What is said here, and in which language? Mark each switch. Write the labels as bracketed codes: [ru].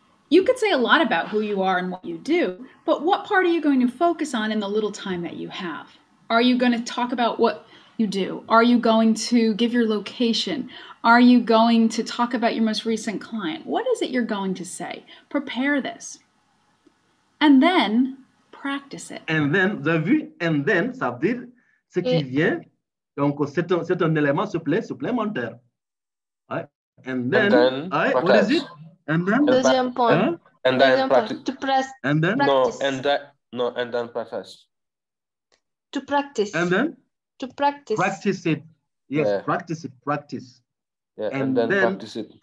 [en] You could say a lot about who you are and what you do, but what part are you going to focus on in the little time that you have? Are you going to talk about what you do? Are you going to give your location? Are you going to talk about your most recent client? What is it you're going to say? Prepare this. And then practice it. And then, [fr] vous avez vu, and then, ça veut dire ce qui vient. Donc, c'est un élément supplémentaire. [en] Right? And then right, what is it? And then [fr] deuxième point. [en] And then practice. To press. And then practice. And then practice. To practice. And then to practice. Practice it. Yes, yeah. Practice it. Practice. Yeah, and then practice it.